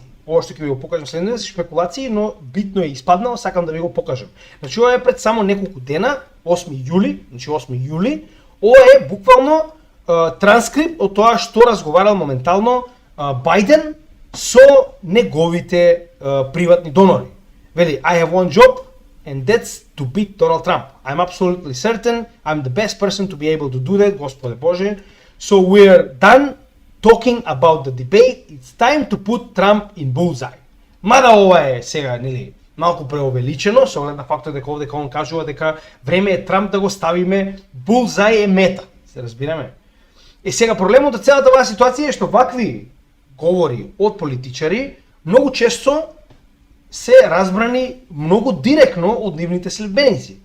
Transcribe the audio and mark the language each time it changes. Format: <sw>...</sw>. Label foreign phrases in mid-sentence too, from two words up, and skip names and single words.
<mk>Ова што ќе ви го покажам следното се шпекулации, но битно е испаднало, сакам да ви го покажам. Значи ова е пред само неколку дена, 8 јули, значи 8 јули, ова е буквално транскрипт од тоа што разговарал моментално Бајден со неговите приватни донори. Вели,</mk> <en>I have one job and that's to beat Donald Trump. I'm absolutely certain I'm the best person to be able to do that,</en> <mk>Господе Боже.</mk> <en>So we're done talking about the debate. It's time to put Trump in bullseye.</en> <mk>Мада ова е сега, нели, малку преувеличено, со оглед на фактот дека овде он кажува дека време е Трамп да го ставиме, bullseye е мета. Се разбираме? Сега проблемот од целата оваа ситуација е што вакви говори од политичари многу често се разбрани многу директно од нивните следбеници.</mk>